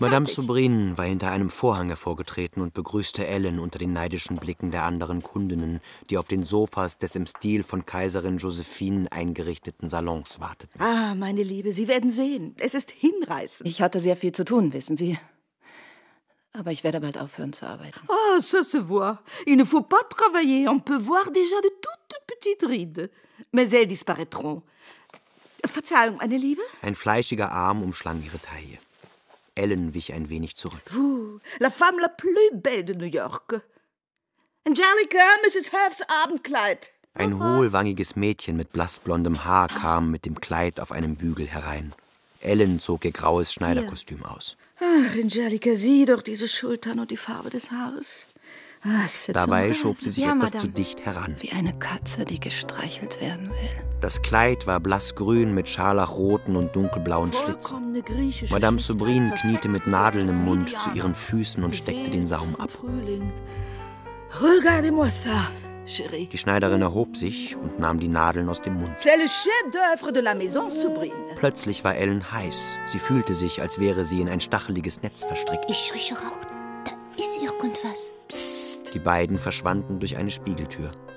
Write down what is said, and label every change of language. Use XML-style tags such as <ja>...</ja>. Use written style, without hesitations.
<de>Madame Sobrin war hinter einem Vorhang hervorgetreten und begrüßte Ellen unter den neidischen Blicken der anderen Kundinnen, die auf den Sofas des im Stil von Kaiserin Josephine eingerichteten Salons warteten. Ah, meine Liebe, Sie werden sehen. Es ist hinreißend. Ich hatte sehr viel zu tun, wissen Sie. Aber ich werde bald aufhören zu arbeiten.</de> <fr>Ah, ça se voit. Il ne faut pas travailler. On peut voir déjà de toutes petites rides. Mais elles disparaîtront.</fr> <de>Verzeihung, meine Liebe. Ein fleischiger Arm umschlang ihre Taille. Ellen wich ein wenig zurück.</de> <fr>La femme la plus belle de New York. Angelica, Mrs.</fr> <de>Hearth's Abendkleid. Ein hohlwangiges Mädchen mit blassblondem Haar kam mit dem Kleid auf einem Bügel herein. Ellen zog ihr graues Schneiderkostüm aus. Ach, Angelica, sieh doch diese Schultern und die Farbe des Haares. Dabei schob sie sich etwas zu dicht heran. Wie eine Katze, die gestreichelt werden will. Das Kleid war blassgrün mit scharlachroten und dunkelblauen Schlitzen. Madame Sobrin kniete mit Nadeln im Mund zu ihren Füßen und steckte den Saum ab.</de> <fr>Regardez-moi ça, chérie.</fr> <de>Die Schneiderin erhob sich und nahm die Nadeln aus dem Mund.</de> <fr>C'est le chef-d'œuvre de la maison, Sobrin.</fr> <de>Plötzlich war Ellen heiß. Sie fühlte sich, als wäre sie in ein stacheliges Netz verstrickt. Ich rieche Rauch. Da ist irgendwas. Psst. Die beiden verschwanden durch eine Spiegeltür.</de>